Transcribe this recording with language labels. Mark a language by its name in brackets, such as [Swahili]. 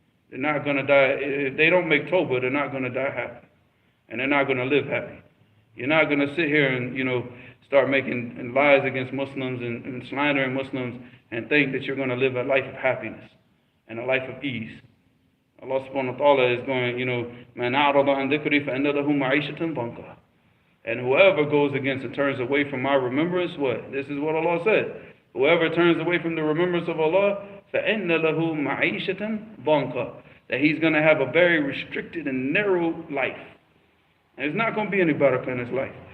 [English] They're not going to die. If they don't make tawbah, they're not going to die happy. And they're not going to live happy. You're not going to sit here and, start making lies against Muslims and slandering Muslims and think that you're going to live a life of happiness and a life of ease. Allah subhanahu wa ta'ala is going, [Arabic] مَنْ أَعْرَضَ عَنْ ذِكْرِي فَإِنَّ لَهُ مَعِيشَةً ضَنْكًا. [English] And whoever goes against and turns away from my remembrance, what? This is what Allah said. Whoever turns away from the remembrance of Allah, [Arabic] فَإِنَّ لَهُ مَعِيشَةً ضَنْكًا. [English] That he's going to have a very restricted and narrow life. And there's not going to be any barakah in his life.